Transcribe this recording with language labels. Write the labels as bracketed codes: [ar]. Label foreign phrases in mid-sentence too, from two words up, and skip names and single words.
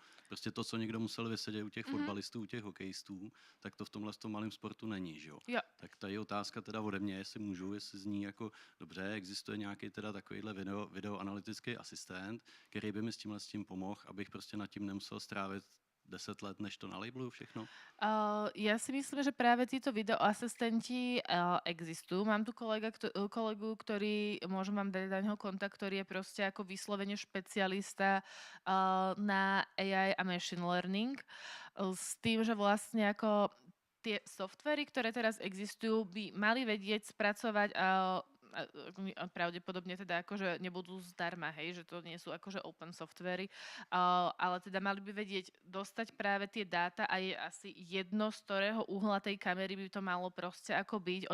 [cs] Prostě to, co někdo musel vysedět u těch fotbalistů, u těch hokejistů, tak to v tomhle tom malém sportu není, že jo? Tak tady je otázka teda ode mě, jestli můžu, jestli zní jako dobře, existuje nějaký teda takovýhle videoanalytický asistent, který by mi s tím pomohl, abych prostě nad tím nemusel strávit 10 let, než to nalejblujú všechno? [sk] Ja si myslím, že práve títo videoasistenti existujú. Mám tu kolegu, ktorý, môžem vám dať na neho kontakt, ktorý je proste ako vyslovene špecialista na AI a [en] machine learning. [sk] S tým, že vlastne ako tie softvery, ktoré teraz existujú, by mali vedieť spracovať pravdepodobne teda akože nebudú zdarma, hej, že to nie sú akože open softvery, ale teda mali by vedieť dostať práve tie dáta a je asi jedno, z ktorého uhla tej kamery by to malo proste ako byť.